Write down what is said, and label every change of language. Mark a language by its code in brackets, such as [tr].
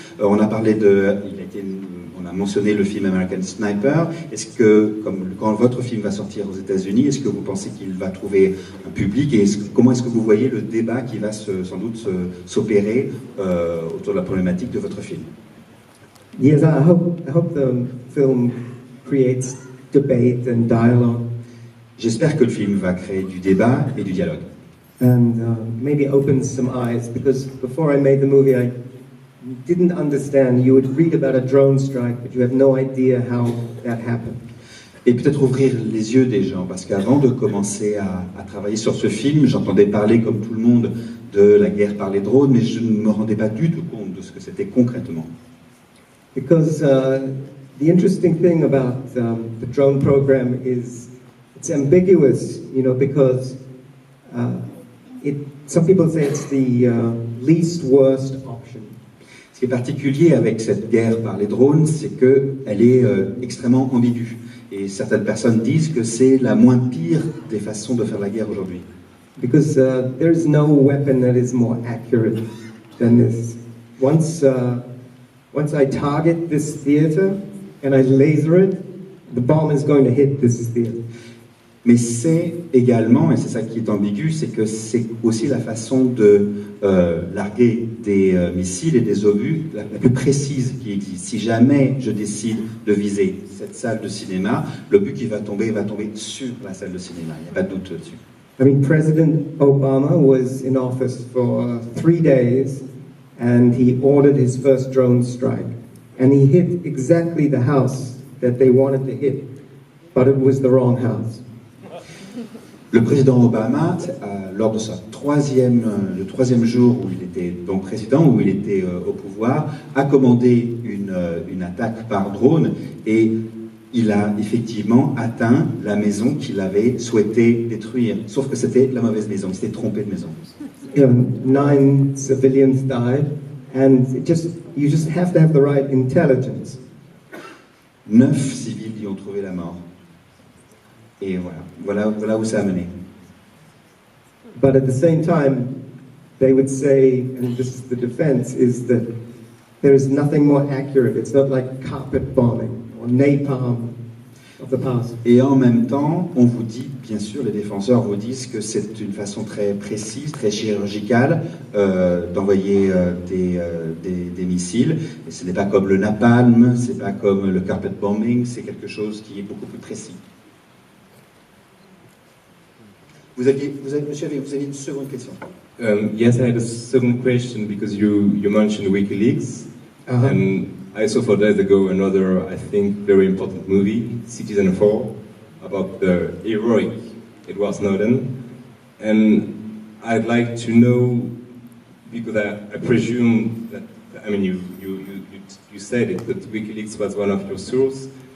[fr] On a parlé on a mentionné le film American Sniper. Est-ce que, quand votre film va sortir aux États-Unis, est-ce que vous pensez qu'il va trouver un public, et comment est-ce que vous voyez le débat qui va sans doute s'opérer autour de la problématique de votre film? [en] Yes, I hope the film creates debate and dialogue. [fr] J'espère que le film va créer du débat et du dialogue. [en] And maybe opens some eyes, because before I made the movie, I didn't understand. You would read about a drone strike, but you have no idea how that happened. [fr] Et peut-être ouvrir les yeux des gens, parce qu'avant de commencer à travailler sur ce film, j'entendais parler, comme tout le monde, de la guerre par les drones, mais je ne me rendais pas du tout compte de ce que c'était concrètement. [en] Because the interesting thing about the drone program is it's ambiguous, because some people say it's the least worst option. [fr] Ce qui est particulier avec cette guerre par les drones, c'est qu'elle est extrêmement ambiguë. Et certaines personnes disent que c'est la moins pire des façons de faire la guerre aujourd'hui. [en] Because there's no weapon that is more accurate than this. Once I target this theater and I laser it, the bomb is going to hit this theater. [fr] Mais c'est également, et c'est ça qui est ambigu, c'est que c'est aussi la façon de larguer des missiles et des obus la plus précise qui existe. Si jamais je décide de viser cette salle de cinéma, l'obus qui va tomber sur la salle de cinéma. Il n'y a pas de doute là-dessus. [en] I mean, President Obama was in office for 3 days, and he ordered his first drone strike. And he hit exactly the house that they wanted to hit, but it was the wrong house. [fr] Le président Obama, lors de le troisième jour où il était donc président, où il était au pouvoir, a commandé une attaque par drone, et il a effectivement atteint la maison qu'il avait souhaité détruire. Sauf que c'était la mauvaise maison, il s'était trompé de maison. [en] 9 civilians died, and you just have to have the right intelligence. [fr] 9 civils y ont trouvé la mort. Et voilà où ça a mené. [en] But at the same time, they would say, and this is the defense, is that there is nothing more accurate. It's not like carpet bombing or napalm of the past. [fr] Et en même temps, on vous dit, bien sûr, les défenseurs vous disent que c'est une façon très précise, très chirurgicale d'envoyer des missiles. Et ce n'est pas comme le napalm, c'est pas comme le carpet bombing, c'est quelque chose qui est beaucoup plus précis. Vous aviez une seconde question. [en] Yes, I had a second question, because you mentioned WikiLeaks, and I saw 4 days ago another, I think, very important movie, Citizen 4, about the heroic Edward Snowden, and I'd like to know, because I presume that, I mean, you said it, that WikiLeaks was one of your sources.